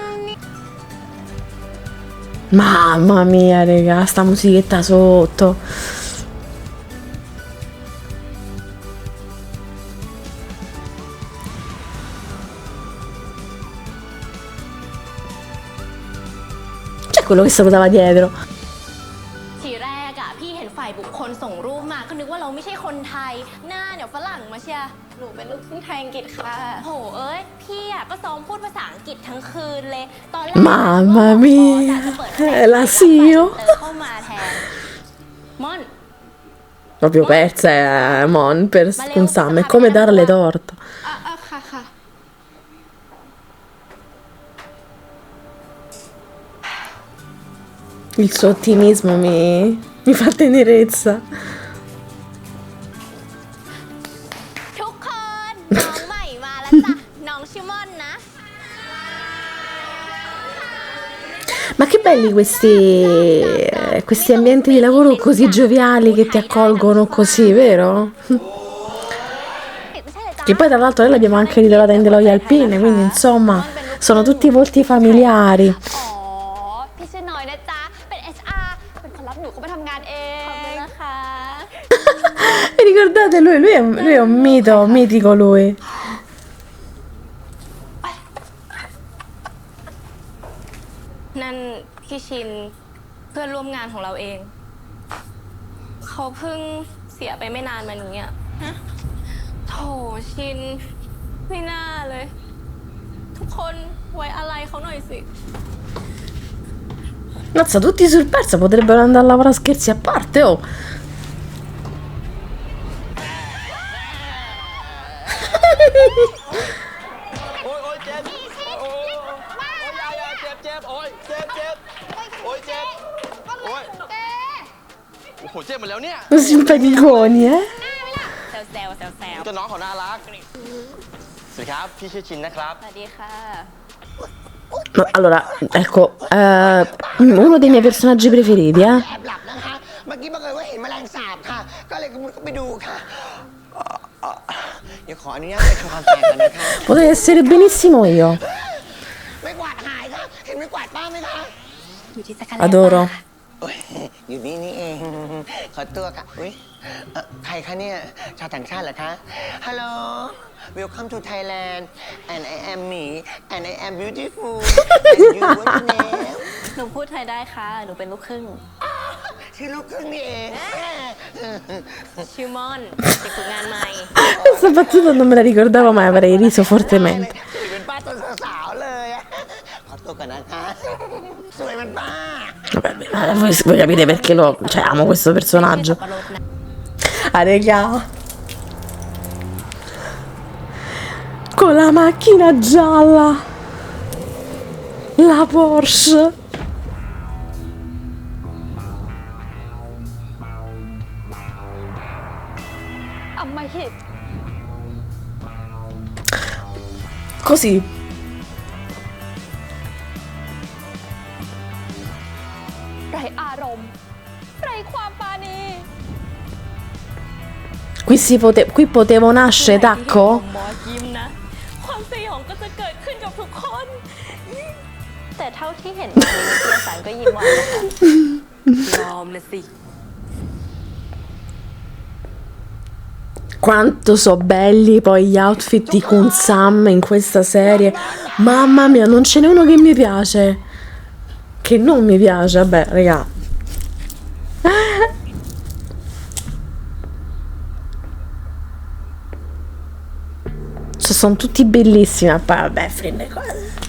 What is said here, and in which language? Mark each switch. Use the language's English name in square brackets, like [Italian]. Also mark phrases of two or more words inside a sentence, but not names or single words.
[Italian] Mamma mia, raga, sta musichetta sotto. C'è quello che salutava dietro. [Thai] ทีแรกอะพี่เห็นฝ่ายบุคคลส่งรูปมาก็นึกว่าเราไม่ใช่คนไทยหน้าเนี่ยฝรั่งมาเชียร์ หนูเป็นลูกครึ่งไทยอังกฤษค่ะ โหเอ้ยพี่อะก็ซ้อมพูดภาษาอังกฤษทั้งคืนเลยตอนแรก [Italian] Mamma mia, la Sio. [Thai] เข้ามาแทนมอน [Italian] Proprio persa Mon con Sam, è come darle torto. [Thai] ค่ะค่ะ [Italian] Il suo ottimismo mi fa tenerezza. [Thai] ทุกคนน้องใหม่มาแล้วจ้ะ น้องชื่อม่อนนะ [Italian] Ma che belli questi ambienti di lavoro così gioviali che ti accolgono così, vero? Che poi tra l'altro noi l'abbiamo anche ritrovata in The Loyal Pin, quindi insomma sono tutti volti familiari. [Thai] อ๋อพี่ชื่อน้อยนะจ๊ะเป็น HR เป็นคนรับหนูเข้ามาทำงานเองขอบคุณนะคะ [Italian] Vi ricordate lui è un mito, mitico lui. [Thai] นั่นพี่ชินเพื่อนร่วมงานของเราเอง เขาเพิ่งเสียไปไม่นานมานี้อ่ะโถชินไม่น่าเลย ทุกคนไว้อะไรเขาหน่อยสิ [Italian] Mazza, tutti sul persa potrebbero andare a lavorare, scherzi a parte, oh. [Thai] โอ๊ยเจ็บโอ๊ยยายเจ็บโอ๊ยเจ็บโอ๊ยเจ็บโอ๊ยโอ้โหเจ็บหมดแล้วเนี่ย [Italian] Simpaticoni, eh? [Thai] แซวแซวแซวแซว เจ้าน้องเขาน่ารักสวัสดีครับพี่ชื่อชินนะครับ สวัสดีค่ะ [Italian] No, allora, ecco, uno dei miei personaggi preferiti, eh? [Thai] แอบหลับนะคะ เมื่อกี้บังเอิญว่าเห็นแมลงสาบค่ะ ก็เลยมุดเข้าไปดูค่ะเดี๋ยวขออนุญาตไปทำความสะอาดก่อนนะคะ [Italian] Potrei essere benissimo io. [Thai] ไม่กวาดหายค่ะ เห็นไม่กวาดป้าไหมคะ อยู่ที่จักรแล [Italian] Adoro. [Thai] โอ้ยอยู่นี่นี่เอง ขอตัวค่ะอุ้ยใครคะเนี่ย ชาวต่างชาติเหรอคะ [English] Hello Welcome to Thailand and I am me and I am beautiful and you what's your name [Thai] หนูพูดไทยได้ค่ะ หนูเป็นลูกครึ่ง ชื่อลูกครึ่งนี่เอง ชื่อม่อนเด็กฝึกงานใหม่ [Italian] Questa battuta non me la ricordavo, ma avrei riso fortemente. [Thai] สวยเป็นป้าตอนสาวๆเลยอะขอตัวก่อนนะคะ สวยเป็นป้า [Italian] Vabbè, ma voi capite perché cioè, amo questo personaggio. Ah, raga. Con la macchina gialla. La Porsche. Così. [Thai] ไรอารมณ์ ไรความปราณี [Italian] Qui potevo nascere, tacco? [Thai] หมอยิ้มนะ ความสยองก็จะเกิดขึ้นกับทุกคน แต่เท่าที่เห็นในนิตยสารก็ยิ้มหวานนะคะ ยอมนะสิ [Italian] Quanto so belli poi gli outfit di Kun Sam in questa serie. Mamma mia, non ce n'è uno che mi piace. Che non mi piace, vabbè, raga. Cioè, sono tutti bellissimi, ma poi vabbè, frende cose.